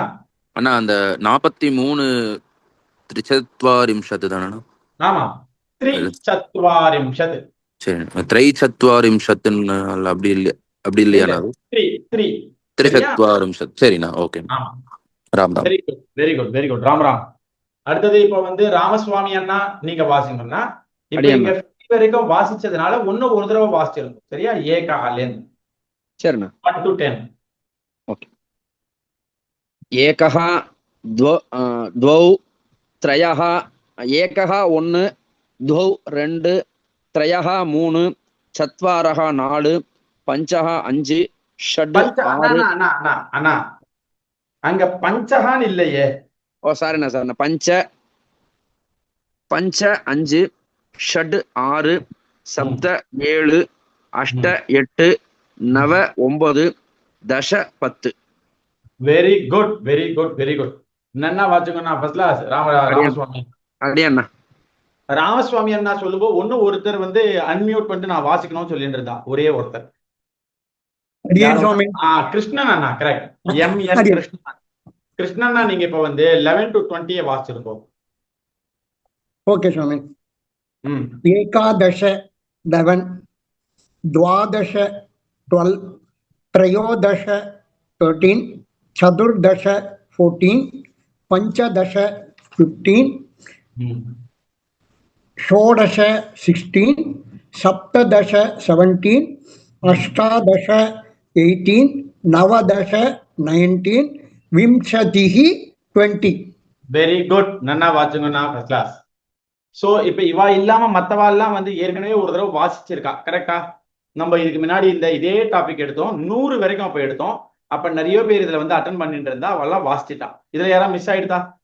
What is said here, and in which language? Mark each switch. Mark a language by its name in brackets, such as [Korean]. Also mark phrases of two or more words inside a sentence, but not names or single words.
[Tamil] அண்ணா அந்த 43 त्रिचत्वारिंशत् தானே? ஆமா, த்ரிசத்வாரிம்ஷத். சரி, த்ரைச்சத்வாரிம்ஷத்துன்னு அப்படி இல்லையா? அப்படி இல்ல இல்லையாண்ணா? அது [English] three three. சரியா? [Tamil] திரிசத்வாரிம்ஷத். சரிண்ணா, ஓகே. ஆமா, ராம் ராம். [English] very good very good very good. [Tamil] ராம் ராம். அடுத்தது இப்ப வந்து ராமசுவாமி அண்ணா நீங்க வாசிங்கண்ணா. இப்ப அடியண்ணா. இங்க வரைக்கும் வாசிச்சதுனால ஒன்னும் ஒரு தடவை வாசிச்சிருக்கும். சரியா? ஏகாலேந்து சரிண்ணா. [English] 1 to 10. [Sanskrit] एकः द्वौ त्रयः एकः 1 द्वौ 2 त्रयः 3 चत्वारः 4 पञ्चः 5 षड् [Tamil] பஞ்ச அண்ணா 6 அண்ணா அண்ணா அண்ணா அங்க பஞ்சகான் இல்லையே. ஓ சாரிண்ணா சாரிண்ணா [Sanskrit] पञ्च 5 षड् 6 सप्त 7 8 8 9 9 दश 10. [English] very good very good very good. [Tamil] நன்னா வாச்சுக்கோண்ணா. [English] first class. [Tamil] ராமசுவாமி அடியண்ணா. ராமசுவாமி அண்ணா சொல்லும்போது ஒன்னும் ஒருத்தர் வந்து அன்மியூட் பண்ணிட்டு நான் வாசிக்கணும்னு சொல்லிட்டு இருந்தா. ஒரே ஒருத்தர். கிருஷ்ணன் அண்ணா. கரெக்ட். எம்.என். கிருஷ்ணன். கிருஷ்ணண்ணா நீங்க இப்ப வந்து 11 to 20 வாசிச்சிருக்கோம். ஓகே ஸ்வாமி। ம் [Sanskrit] एकादश 11, द्वादश 12, त्रयोदश 13, चतुर्दश 14, पंचदश 15, ம் षोडश 16, सप्तदश 17, अष्टादश 18, नवदश 19, विंशतिः 20। [English] very good. [Tamil] நன்னா வாச்சுங்கண்ணா. [English] first class. [Tamil] சோ இப்ப இவா இல்லாம மத்தவா எல்லாம் வந்து ஏற்கனவே ஒரு தடவை வாசிச்சிருக்கா. கரெக்டா? நம்ம இதுக்கு முன்னாடி இதே டாபிக் எடுத்தோம். 100 வரைக்கும் அப்ப எடுத்தோம். அப்ப நிறைய பேர் இதுல வந்து அட்டன் பண்ணிட்டு இருந்தா அவெல்லாம் வாசிச்சுட்டா. இதுல யாரா மிஸ் ஆயிடுதா?